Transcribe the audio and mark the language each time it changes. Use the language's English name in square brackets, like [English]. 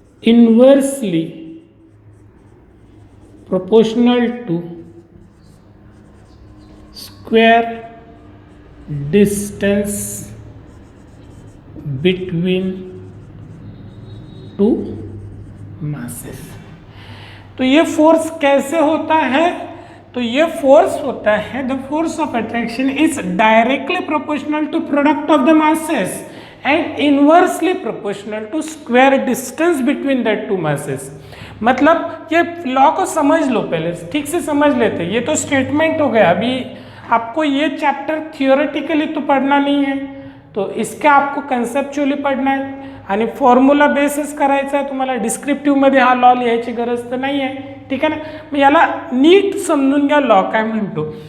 [English] inversely proportional to square distance between two masses। [Hindi] तो ये force कैसे होता है? [English] तो ये फोर्स होता है, the force of attraction is directly proportional to product of the masses and inversely proportional to square distance between that two masses. [Hindi] मतलब ये लॉ को समझ लो, पहले ठीक से समझ लेते। ये तो स्टेटमेंट हो गया, अभी आपको ये चॅप्टर थियोरेटिकली तो पढ़ना नहीं है, तो इसका आपको कन्सेप्च्युअली पढ़ना [Marathi] आहे आणि फॉर्म्युला बेसिस करायचा आहे तुम्हाला। डिस्क्रिप्टिव्हमध्ये हा लॉ लिहायची गरज तर नाही आहे, ठीक आहे ना। मग याला नीट समजून घ्या लॉ काय म्हणतो।